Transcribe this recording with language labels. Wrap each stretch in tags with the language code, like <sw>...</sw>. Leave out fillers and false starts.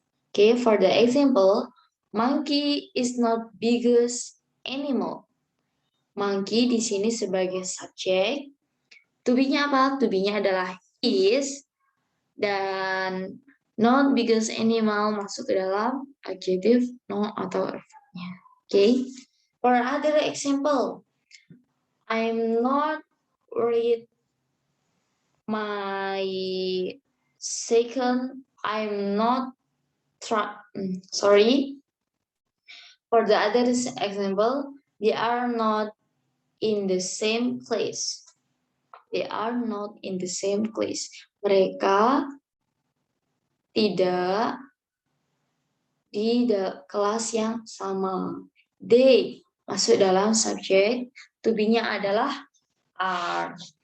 <en>Okay, for the example, monkey is not biggest animal.</en> <id>Monkey di sini sebagai subjek. To be-nya apa? To be-nya adalah is, dan not biggest animal masuk ke dalam adjective, noun atau adverb-nya. Okay.</id> <en>For other example, I'm not worried. My second, I'm not sorry. For the other example, they are not in the same place. They are not in the same place.</en> <id>Mereka tidak di kelas yang sama. They masuk dalam subjek, to be-nya adalah are.</id>